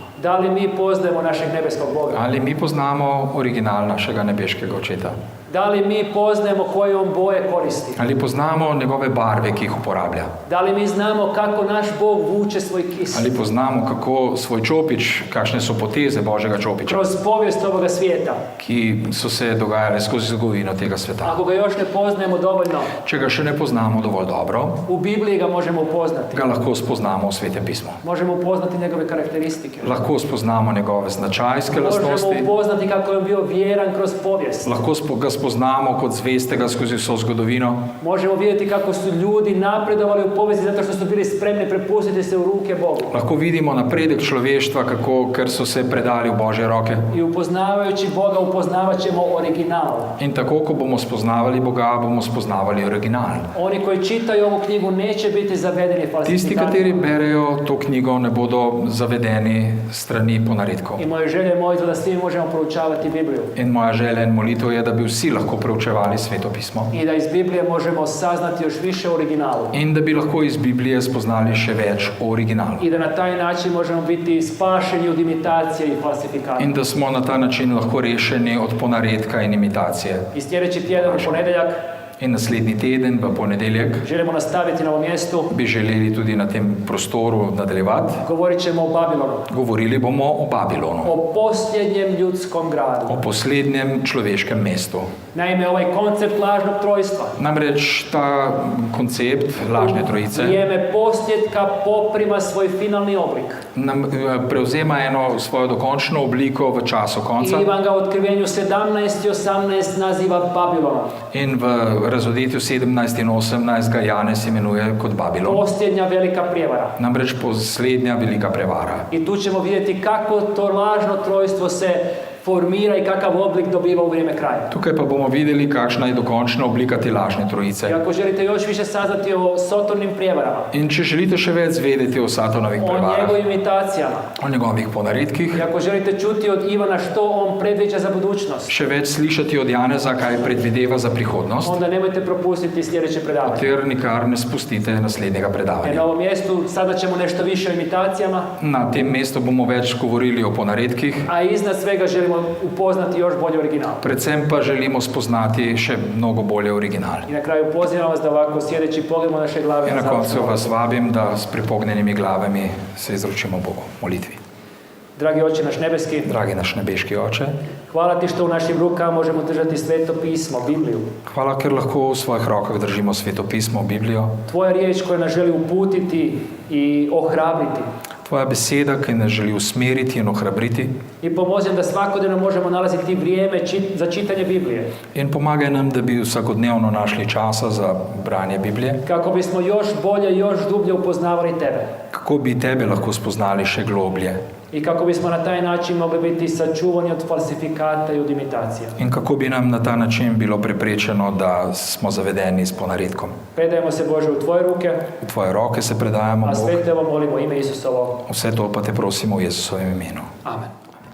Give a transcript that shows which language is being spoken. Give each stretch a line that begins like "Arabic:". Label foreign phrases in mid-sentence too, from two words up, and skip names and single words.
Croatian: Da li mi poznajemo našeg nebeskog Boga?
Slovenian: Ali mi poznamo original našega nebeškega očeta?
Croatian: Da li mi poznajemo koje on boje koristi?
Slovenian: Ali poznamo njegove barve, ki jih uporablja?
Croatian: Da li mi znamo kako naš Bog vuče svoj kis
Slovenian: Ali poznamo, kako svoj čopič, kakšne so poteze Božjega čopiča,
Croatian: kroz povijest ovoga svijeta?
Slovenian: ki so se dogajale skozi zgodovino tega sveta?
Croatian: Ako ga još ne poznajemo dovoljno,
Slovenian: Če ga še ne poznamo dovolj dobro,
Croatian: u Bibliji ga možemo upoznati.
Slovenian: ga lahko spoznamo v Svetem pismu.
Croatian: Možemo upoznati njegove karakteristike.
Slovenian: Lahko spoznamo njegove značajske
Croatian: Možemo
Slovenian: lastnosti,
Croatian: upoznati kako je on bio vjeran kroz povijest.
Slovenian: lahko ga spoznamo kot zvestega skozi vso zgodovino,
Croatian: Možemo vidjeti kako su ljudi napredovali u povijesti zato što su bili spremni prepustiti se u ruke Bogu.
Slovenian: lahko vidimo napredek človeštva, ker so se predali v Božje roke.
Croatian: I upoznavajući Boga upoznavat ćemo original.
Slovenian: In tako, ko bomo spoznavali Boga, bomo spoznavali original.
Croatian: Oni koji čitaju ovu knjigu neće biti zavedeni
Slovenian: Tisti,
Croatian: falsifikatima.
Slovenian: kateri berejo to knjigo, ne bodo zavedeni strani ponaredkov.
Croatian: I moje želje je molitva da svi možemo proučavati Bibliju.
Slovenian: In moja želja in molitev je, da bi vsi lahko preučevali Sveto pismo.
Croatian: I da iz Biblije možemo saznati još više o originalu.
Slovenian: In da bi lahko iz Biblije spoznali še več o originalu.
Croatian: I da na taj način možemo biti spašeni od imitacije i falsifikata.
Slovenian: In da smo na ta način lahko rešeni od ponaredka in imitacije.
Croatian: I sljedeći tjedan u ponedjeljak
Slovenian: In naslednji teden, v ponedeljek,
Croatian: želimo nastaviti na ovom mjestu.
Slovenian: bi želeli tudi na tem prostoru nadaljevati.
Croatian: Govorit ćemo o Babilonu.
Slovenian: Govorili bomo o Babilonu,
Croatian: O posljednjem ljudskom gradu.
Slovenian: o poslednjem človeškem mestu.
Croatian: Naime, ovaj koncept lažnog trojstva
Slovenian: Namreč ta koncept lažne trojice
Croatian: vrijeme posljedka poprima svoj finalni oblik.
Slovenian: nam prevzema eno svojo dokončno obliko v času konca
Croatian: I Ivan ga u otkrivenju 17 i 18 naziva Babilonom.
Slovenian: in v razodetju 17 in 18 ga Janez imenuje kot Babilon.
Croatian: Posljednja velika prijevara.
Slovenian: Namreč poslednja velika prevara.
Croatian: I tu ćemo vidjeti kako to lažno trojstvo se formira i kakav oblik dobiva u vrijeme kraja.
Slovenian: Tukaj pa bomo videli, kakšna je dokončna oblika te lažne trojice.
Croatian: I ako želite još više saznati o Sotornim prijevarama,
Slovenian: In če želite še več zvedeti o Satanovih o prevarah,
Croatian: njegovim imitacijama,
Slovenian: o njegovih ponaredkih,
Croatian: i ako želite čuti od Ivana što on predviđa za budućnost,
Slovenian: še več slišati od Janeza, kaj predvideva za prihodnost,
Croatian: onda nemojte propustiti sljedeće predavanje.
Slovenian: ter nikar ne spustite naslednjega
Croatian: Jer
Slovenian: predavanja.
Croatian: na ovom mjestu sada ćemo nešto više o imitacijama,
Slovenian: Na tem mestu bomo več govorili o ponaredkih,
Croatian: a iznad svega želimo upoznati još bolje original.
Slovenian: predvsem pa želimo spoznati še mnogo bolje original.
Croatian: I na kraju pozivam vas da ovako sjedeći pogledamo naše glave.
Slovenian: In na
Croatian: završimo.
Slovenian: koncu vas vabim, da s pripognjenimi glavami se izročimo Bogu v molitvi.
Croatian: Dragi Oče naš nebeski,
Slovenian: Dragi naš nebeški Oče,
Croatian: hvala ti što u našim rukama možemo držati sveto pismo, Bibliju.
Slovenian: hvala, ker lahko v svojih rokah držimo Sveto pismo, Biblijo.
Croatian: Tvoja riječ koja nas želi uputiti i ohrabriti.
Slovenian: Tvoja beseda, ki nas želi usmeriti in ohrabriti.
Croatian: I pomozi nam da svakodnevno možemo nalaziti vrijeme za čitanje Biblije.
Slovenian: In pomagaj nam, da bi vsakodnevno našli časa za branje Biblije,
Croatian: Kako bismo još bolje, još dublje upoznavali tebe.
Slovenian: kako bi tebe lahko spoznali še globlje
Croatian: I kako bismo na taj način mogli biti sačuvani od falsifikata i od imitacija.
Slovenian: in kako bi nam na ta način bilo preprečeno, da smo zavedeni s ponaredkom.
Croatian: Predajemo se Bože u tvoje ruke,
Slovenian: V tvoje roke se predajamo,
Croatian: a
Slovenian: Bog.
Croatian: sve te ovo molimo u ime Isusovo.
Slovenian: Vse to pa te prosimo v Jezusovem imenu. Amen.